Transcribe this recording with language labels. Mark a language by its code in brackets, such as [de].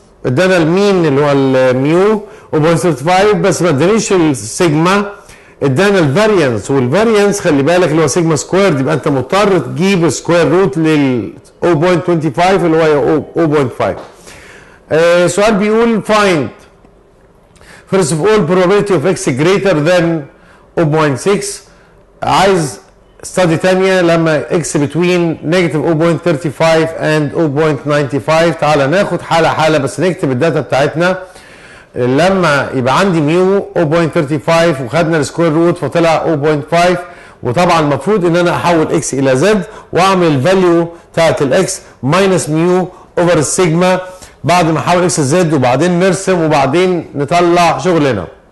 [ar] ادانا المين اللي هو الميو 0.35 بس ما ادانيش السيجما، ادانا الفاريانس، والفاريانس خلي بالك اللي هو سيجما سكويرد، يبقى انت مضطر تجيب سكوير روت لل 0.25 اللي هو 0.5. سؤال بيقول [en] find first of all probability of x greater than 0.6. عايز study تانية لما x between negative 0.35 and 0.95. [ar] تعالى ناخد حالة حالة بس نكتب الداتا بتاعتنا. لما يبقى عندي ميو 0.35 وخدنا السكوير روت فطلع 0.5، وطبعا المفروض ان انا احول اكس الى زد واعمل الفاليو بتاعت الاكس ماينس ميو اوفر السيجما بعد ما احول اكس لزد، وبعدين نرسم وبعدين نطلع شغلنا.